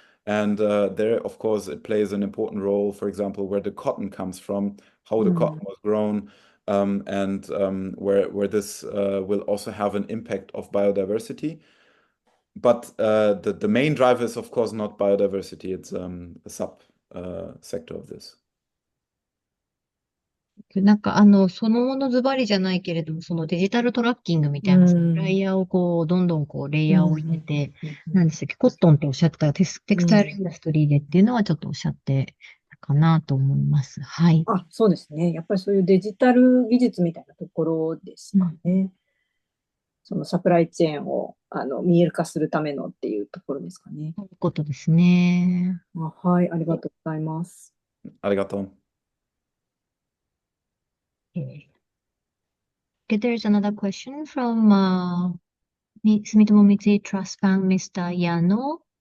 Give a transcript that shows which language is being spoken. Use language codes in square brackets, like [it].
[en] And there, of course, it plays an important role, for example, where the cotton comes from, how the cotton was grown, and where this will also have an impact of biodiversity. but the main driver is, of course, not biodiversity. It's a sub sector of this. [ja] なんか、そのものズバリじゃないけれども、そのデジタルトラッキングみたいな、そのライヤーをこう、どんどんこう、レイヤーを入れて、何でしたっけ、コットンっておっしゃってた、テクスタイルインダストリーでっていうのはちょっとおっしゃってたかなと思います。はい。あ、そうですね。やっぱりそういうデジタル技術みたいなところですかね。そのサプライチェーンを見える化するためのっていうところですかね。そういうことですね。はい、ありがとうございます。ありがとう。 [en] Okay, there's another question from Sumitomo Mitsui Trust Bank, Mr. Yano.